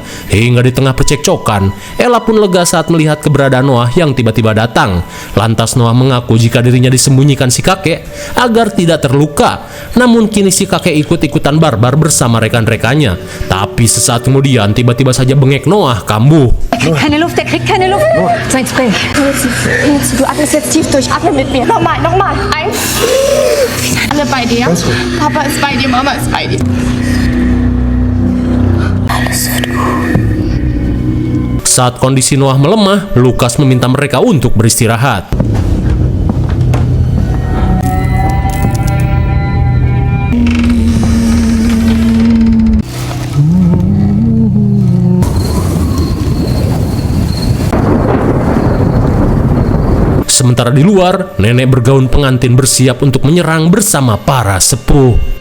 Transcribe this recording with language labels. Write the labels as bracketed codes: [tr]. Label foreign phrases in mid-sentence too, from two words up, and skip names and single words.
[id] Hingga di tengah percekcokan, Ella pun lega saat melihat keberadaan Noah yang tiba-tiba datang. Lantas Noah mengaku jika dirinya disembunyikan si kakek agar tidak terluka. Namun kini si kakek ikut-ikutan barbar bersama rekan-rekannya. Tapi sesaat kemudian tiba-tiba saja bengek Noah kambuh. [de] Keine Luft, er kriegt keine Luft. Sein Spray. Nils, du atmest jetzt tief durch. Atme mit mir. Nochmal, nochmal. Eins. Alle bei dir. Papa ist bei dir, Mama ist bei dir. [id] Saat kondisi Noah melemah, Lukas meminta mereka untuk beristirahat. Sementara di luar, nenek bergaun pengantin bersiap untuk menyerang bersama para sepuh.